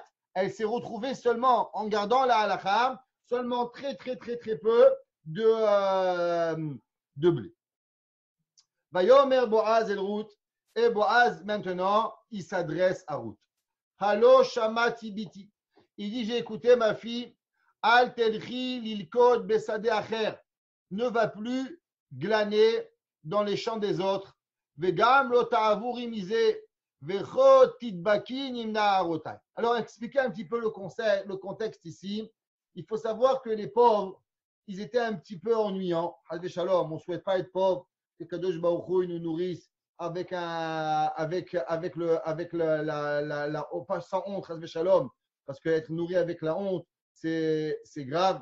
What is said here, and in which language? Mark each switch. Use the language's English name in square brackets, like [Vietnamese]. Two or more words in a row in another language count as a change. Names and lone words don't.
[French] Elle s'est retrouvée seulement en gardant la halakha, seulement très peu de blé. [Hebrew] ויאמר בועז אל רות. [French] Et Boaz, maintenant, il s'adresse à Ruth. [Hebrew] הלוא שמעת בתי. [French] Il dit, j'ai écouté ma fille. [Hebrew] אל תלכי ללקט בשדה אחר. [French] Ne va plus glaner dans les champs des autres. [Hebrew] וגם לא תעבורי מזה. וכה תדבקין עם נערותי. [French] Alors, expliquer un petit peu le contexte ici. Il faut savoir que les pauvres, ils étaient un petit peu ennuyants. [Hebrew] חלילה ושלום, [French] on ne souhaite pas être pauvre, que Kadosh Baruch Hu nous nourrisse avec la pas sans honte, [Hebrew] חלילה ושלום, [French] parce qu'être nourri avec la honte, c'est grave.